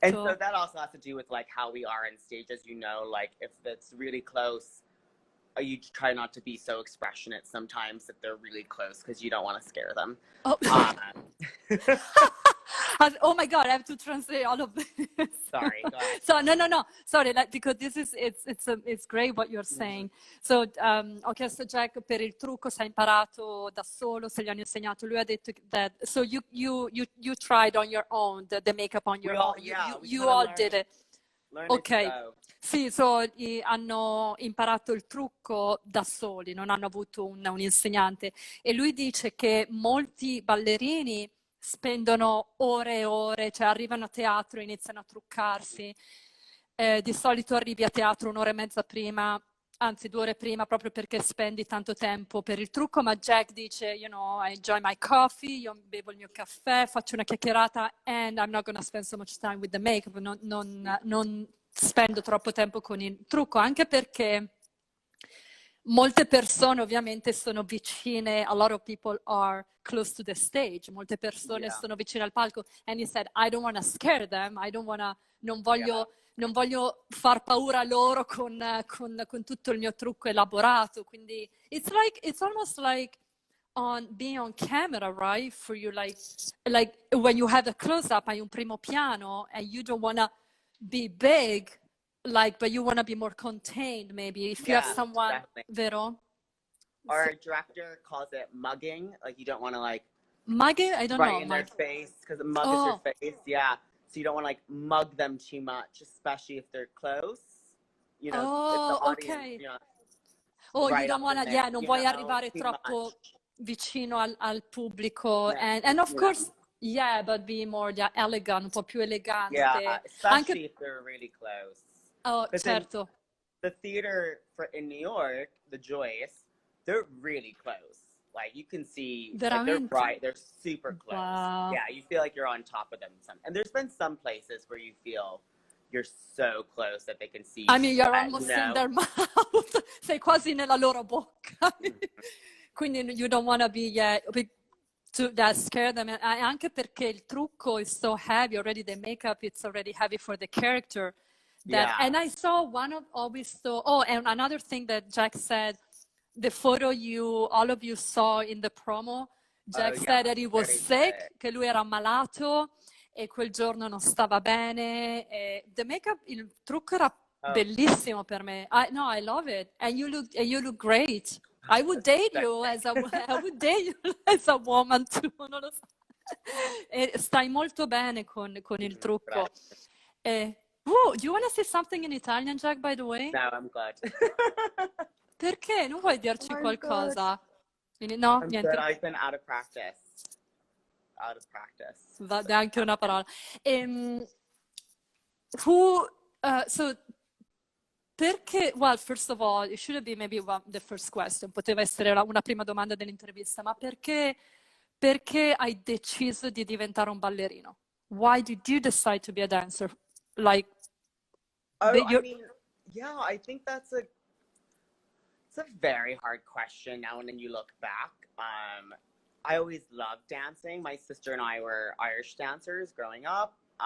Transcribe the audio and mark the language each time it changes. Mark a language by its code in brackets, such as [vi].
[en] And so that also has to do with how we are on stage, as if it's really close, you try not to be so expressionate sometimes if they're really close, because you don't want to scare them. Oh. Oh my God, I have to translate all of this. Sorry, go ahead. So no, sorry, because this is it's great what you're saying. [it] So ho chiesto a Jack per il trucco se ha imparato da solo, se gli hanno insegnato. Lui ha detto [en] that so you tried on your own the makeup on your own. You all did it. [it] Ok, sì, hanno imparato il trucco da soli, non hanno avuto un insegnante. E lui dice che molti ballerini spendono ore e ore, cioè arrivano a teatro e iniziano a truccarsi. Di solito arrivi a teatro un'ora e mezza prima, anzi 2 ore prima, proprio perché spendi tanto tempo per il trucco. Ma Jack dice, [en] I enjoy my coffee, [it] io bevo il mio caffè, faccio una chiacchierata, [en] and I'm not going to spend so much time with the makeup. [it] Non spendo troppo tempo con il trucco, anche perché molte persone ovviamente sono vicine, [en] a lot of people are close to the stage, [it] molte persone sono vicine al palco, [en] and he said, I don't want to scare them, [it] non voglio far paura loro con tutto il mio trucco elaborato, quindi [en] it's almost like being on camera, right? For you, like when you have a close-up, [it] hai un primo piano, [en] and you don't want to be big, but you want to be more contained, maybe, if you have someone, definitely. [it] Vero? [en] Our director calls it mugging, you don't want to mugging? I don't know. Right in their face, because a mug is your face, yeah. So you don't want to mug them too much, especially if they're close. If the audience, okay. Right you don't want to, [it] non vuoi arrivare troppo vicino al pubblico, [en] and of course, but be more elegant, [it] un po' più elegante. [en] Yeah, especially if they're really close. [it] Oh, certo. [en] The theater in New York, the Joyce, they're really close. You can see, they're bright, they're super close. Wow. Yeah, you feel like you're on top of them. And there's been some places where you feel you're so close that they can see you. I mean, you're almost in their mouth. [it] Sei quasi nella loro bocca. Quindi [en] you don't want to be to scare them. [it] Anche perché il trucco [en] is so heavy already, the makeup, it's already heavy for the character. And I saw and another thing that Jack said, the photo all of you saw in the promo, Jack said that he was sick, che lui era ammalato e quel giorno non stava bene. The makeup, [it] il trucco era bellissimo per me. [en] I love it. And you look great. I would date you as a woman too. [it] Non lo so. E stai molto bene con il trucco. Grazie. [en] Do you want to say something in Italian, Jack, by the way? No, I'm good. [it] Perché? Non vuoi dirci [en] I'm [it] qualcosa? No, [en] I'm [it] niente. [en] good. I've been out of practice. Out of practice. [it] Va anche una parola. So perché, [en] well, first of all, it should be maybe the first question, [it] poteva essere una prima domanda dell'intervista, ma perché hai deciso di diventare un ballerino? [en] Why did you decide to be a dancer? Like, I mean, yeah, I think it's a very hard question now when you look back. I always loved dancing. My sister and I were Irish dancers growing up.